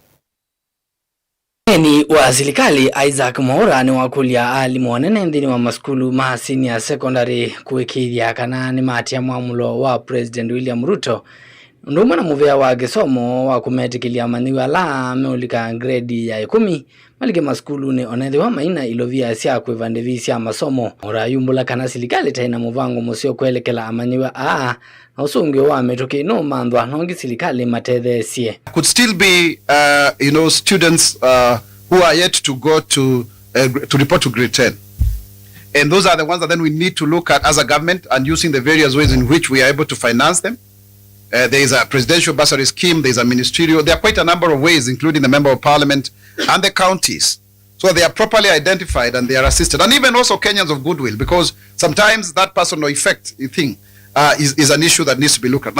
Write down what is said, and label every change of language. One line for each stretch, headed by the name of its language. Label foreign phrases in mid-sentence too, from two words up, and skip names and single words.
Kamba: Ni wa serikali Isaac Mwaura ni wakulia alimu wanene ndini wa maskulu ma
English: senior secondary
Kamba: kuikiria kana ni matia mwamulo wa President William Ruto ndumwe na muvea wa gisomo wa kumetikilia maniwa la meulika grade ya 10 malike maskulu ni onethe wa maina ilovia sia kuivandevisya masomo. Mwaura yumbula kana serikali taina muvango musio kuelekela amaniwa na usungio wa metoke no mandwa nongi serikali matethesie.
English: Could still be students who are yet to go to report to grade 10, and those are the ones that then we need to look at as a government and using the various ways in which we are able to finance them. There is a presidential bursary scheme, there is a ministerial, there are quite a number of ways, including the member of parliament and the counties, so they are properly identified and they are assisted, and even also Kenyans of goodwill, because sometimes that personal effect thing is an issue that needs to be looked at.